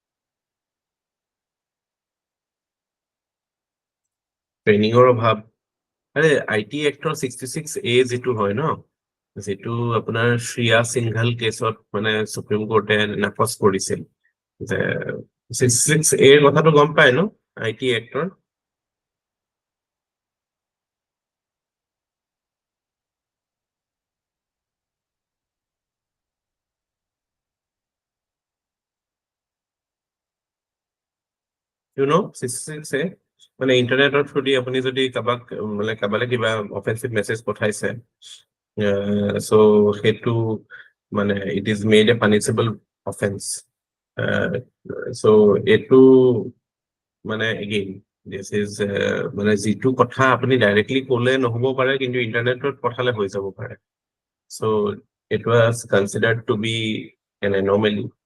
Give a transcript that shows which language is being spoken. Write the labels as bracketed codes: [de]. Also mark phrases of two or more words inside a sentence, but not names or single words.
[as] ট্ৰেইনিঙৰ অভাৱ। আৰে IT এক্টৰ 66A যিটো হয় ন, যিটো আপোনাৰ শ্ৰিয়া সিংঘল কেছত মানে সুপ্ৰিম কোৰ্টে নাকচ কৰিছিল, যে 66A ৰ কথাটো গম পায় ন IT এক্টৰ? [en] You know [as] 66A মানে ইন্টাৰনেটৰ থ্ৰু দি আপুনি যদি কাবালে কিবা [en] offensive message [as] পঠাইছে, so সেইটো মানে [en] it is made a punishable offense. [as] So এইটো মানে [en] again this is [as] মানে যিটো কথা আপুনি ডাইৰেক্টলি ক'লে নহ'ব পাৰে, কিন্তু ইন্টাৰনেটত পঠালে হৈ যাব পাৰে। [en] So it was considered to be an anomaly.